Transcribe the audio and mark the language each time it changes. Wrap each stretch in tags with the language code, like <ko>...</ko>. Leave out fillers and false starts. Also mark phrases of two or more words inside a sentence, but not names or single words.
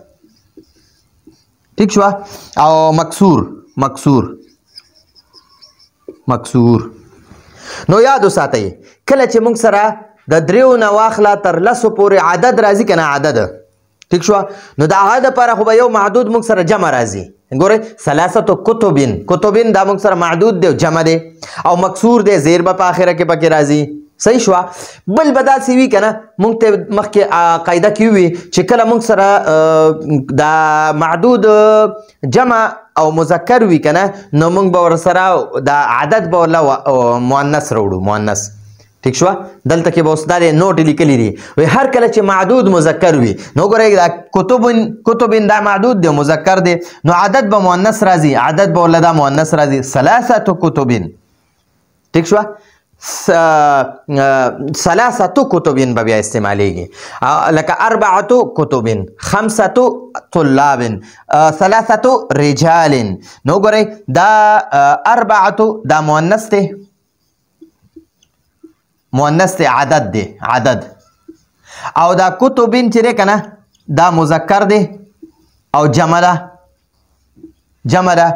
<ps>ٹھیک شو؟ او مکسور. نو یاد وساتئ کله چې موږ سره د 3 نه واخله تر 10 پورې عدد راځي کنه، عدد. ٹھیک شو؟ نو د هغه لپاره خو به یو معدود موږ سره جمع راځي. ګورئ</ps> <ar>ثلاثه كتب،</ar> <ps>كتب دا موږ سره معدود دی، جمع دی. او مکسور دی، زیر به په اخره کې پکې راځي. صحیح شو؟ بل به داسې وي کنه، موږ ته مخکې قاعده کې وي چې کله موږ سره دا معدود جمع او مذکر وي کنه، نو موږ به ورسره دا عدد به ورله مؤنث راوړو، مؤنث. ٹھیک شو؟ دلته کې به اوس دا نوټ لیکلی دي، وایي هر کله چې معدود مذکر وي. نو ګورئ دا کتب دا معدود دی، مذکر دی. نو عدد به مؤنث راځي، عدد به ورله دا مؤنث راځي،</ps> <ar>ثلاثه كتب.</ar> <ps>ٹھیک شو؟</ps> <ar>ثلاثه كتب</ar> <ps>به بیا استعمالېږي، لکه 4 كتب، 5 طلاب، 3 رجال. نو ګورئ دا 4 دا مؤنث دی، مؤنث دی، عدد دی، عدد. او دا کتبین چې دی کنه دا مذکر دی او جمع ده، جمع ده.</ps>